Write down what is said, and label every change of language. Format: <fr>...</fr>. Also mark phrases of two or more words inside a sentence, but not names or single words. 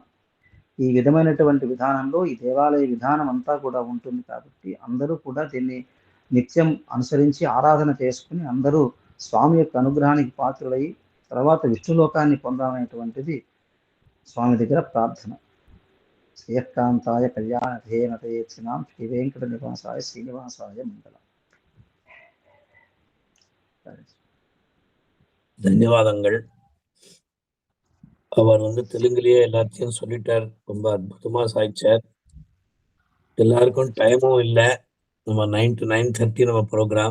<te>ఈ విధమైనటువంటి విధానంలో ఈ దేవాలయ విధానం అంతా కూడా ఉంటుంది కాబట్టి అందరూ కూడా దీన్ని నిత్యం అనుసరించి ఆరాధన చేసుకుని అందరూ స్వామి యొక్క అనుగ్రహానికి పాత్రులై తర్వాత విష్ణులోకాన్ని పొందాలనేటువంటిది స్వామి దగ్గర ప్రార్థన.</te> <sa>శ్రీయకాంతాయ కళ్యాణ ధేనతేక్షిణాం శ్రీ వెంకట నివాసాయ శ్రీనివాసాయ మంగళం.</sa> <ta>தன்யவாதங்கள். அவர் தெலுங்குலயே எல்லாத்தையும் சொல்லிட்டார். ரொம்ப அற்புதமா சாய்ச்சார். எல்லாருக்கும் டைமும் இல்லை. நம்ம 9 to 9:30 நம்ம ப்ரோக்ராம்.</ta>